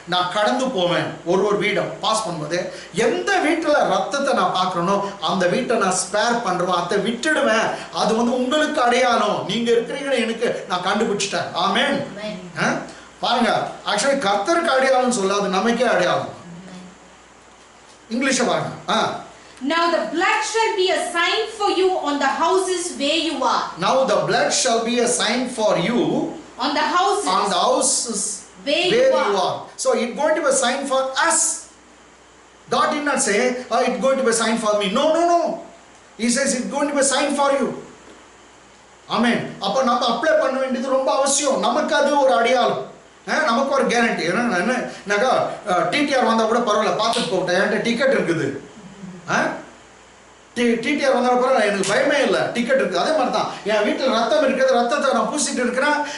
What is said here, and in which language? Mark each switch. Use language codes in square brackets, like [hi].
[ta] நான் கடந்து போவேன், ஒரு வீடை பாஸ் பண்ணும்போது எந்த வீட்டில் ரத்தத்தை நான் பார்க்குறேனோ அந்த வீட்டை நான் ஸ்பேர் பண்ணுறேன், அதை விட்டுடுவேன். அது உங்களுக்கு அடையாளம், நீங்க இருக்கிறீங்கன்னு எனக்கு நான் கண்டுபிடிச்சிட்டேன். ஆமென். பாருங்க, ஆக்சுவலி கர்த்தருக்கு அடையாளம் சொல்லாது, நமக்கே அடையாளம். இங்கிலீஷ் பாருங்க. [en] Now the blood shall be a sign for you on the houses where you are. Now the blood shall be a sign for you on the houses where you are. So it's going to be a sign for us. God did not say, it's going to be a sign for me. No. He says it's going to be a sign for you. [ta] ஆமென். அப்ப நம்ம apply பண்ண வேண்டியது ரொம்ப அவசியம். நமக்கு அது ஒரு அடையாளம், நமக்கு ஒரு கேரண்டி. என்னக்கா டிடிஆர் வந்தா கூட பரவாயில்ல, பார்த்துட்டு போட்டேன், என்கிட்ட டிக்கெட் இருக்குது. டிடிஆர் வந்தா பரவாயில்ல, எனக்கு பயமே இல்லை, டிக்கெட் இருக்குது. அதே மாதிரி தான் என் வீட்டில் ரத்தம் இருக்குது, ரத்தத்தை நான் பூசிட்டு இருக்கிறேன்.